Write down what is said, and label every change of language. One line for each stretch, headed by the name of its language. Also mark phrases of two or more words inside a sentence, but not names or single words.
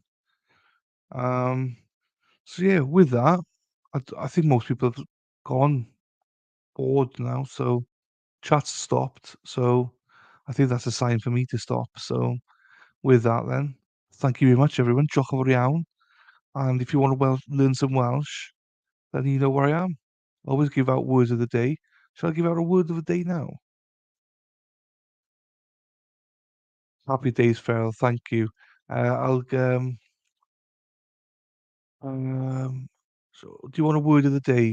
English: Um, so yeah, with that, I think most people have gone bored now, so chat's stopped. So I think that's a sign for me to stop. So with that, then, thank you very much, everyone.
Welsh: Diolch yn fawr iawn.
English: And if you want to learn some Welsh, then you know where I am. Always give out words of the day. Shall I give out a word of the day now? Happy days, Farrell. Thank you. I'll so do you want a word of the day?